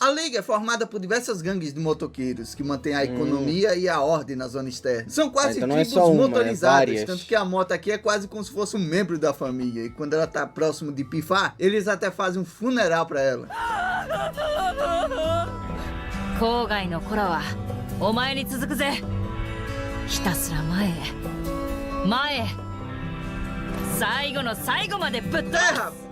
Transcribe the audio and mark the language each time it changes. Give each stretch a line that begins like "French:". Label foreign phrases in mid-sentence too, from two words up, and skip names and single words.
Portuguese: A Liga é formada por diversas gangues de motoqueiros que mantêm a economia e a ordem na zona externa. São quase Então não é tribos só uma, motorizadas, várias. tanto que a moto aqui é quase como se fosse um membro da família e quando ela tá próximo de pifar, eles até fazem um funeral pra ela.
Japanese: 郊外の頃はお前に続くぜ。ひたすら前へ前へ、最後の最後までぶっ飛ばす。
Portuguese: Terra!